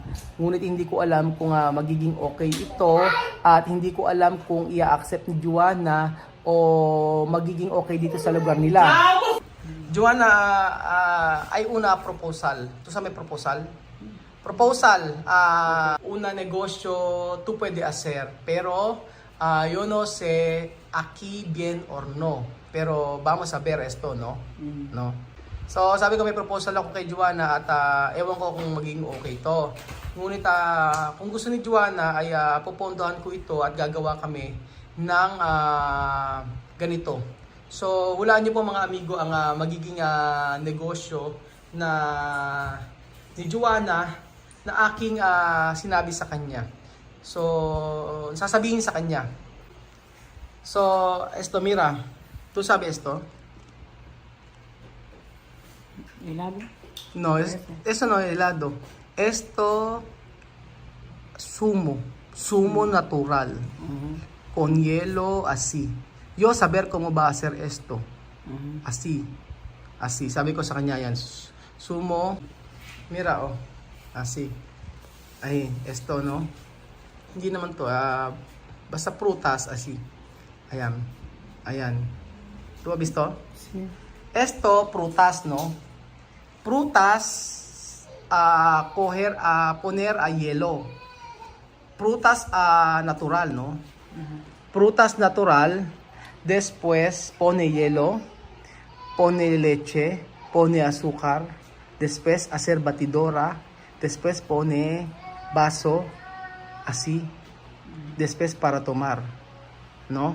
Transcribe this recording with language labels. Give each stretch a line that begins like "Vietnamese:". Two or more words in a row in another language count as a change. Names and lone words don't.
Filipino: Ngunit hindi ko alam kung magiging okay ito at hindi ko alam kung i-accept ni Joanna o magiging okay dito sa lugar nila. Joanna,
Spanish: ay una
Filipino: proposal. Ito sa may proposal.
Spanish: Una negosyo, tú puede hacer. Pero, yo no sé aquí bien or no. Pero, vamos a ver esto, no? No?
Filipino: So, sabi ko may proposal ako kay Joanna at ewan ko kung magiging okay to. Ngunit, kung gusto ni Joanna ay pupuntahan ko ito at gagawa kami ng ganito. So, hulaan niyo po mga amigo ang magiging negosyo na ni Joanna na aking sinabi sa kanya. So, sasabihin sa kanya. So,
Spanish: esto, mira. ¿Tú sabes esto? ¿Helado? No, eso no es helado. Esto, sumo natural. Con hielo, así. Yo saber cómo va a hacer esto. Así.
Filipino: Sabi ko sa kanya yan.
Spanish: Sumo. Mira, oh. Así. Ay, esto, no?
Filipino: Hindi naman to. Basta prutas,
Spanish: así. Ayan. ¿Tú has visto? Sí. Esto, prutas, no? Prutas poner a hielo. Frutas natural, ¿no? Frutas natural, después pone hielo, pone leche, pone azúcar, después hacer batidora, después pone vaso, así, después para tomar, ¿no?